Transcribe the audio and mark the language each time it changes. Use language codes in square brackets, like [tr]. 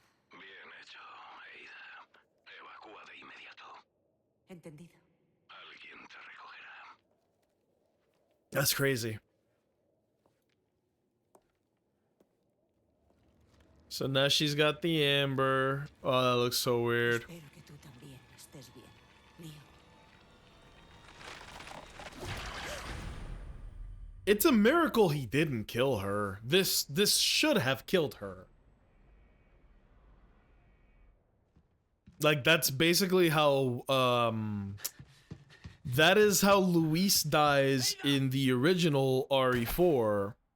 [es] Bien hecho, Ada. Evacúa de inmediato. Entendido. Alguien te recogerá. [en] That's crazy. So now she's got the amber. Oh, that looks so weird. [es] Espero que tú también estés bien, Leo. [en] It's a miracle he didn't kill her. This should have killed her. Like, that's basically how that is how Luis dies in the original RE4.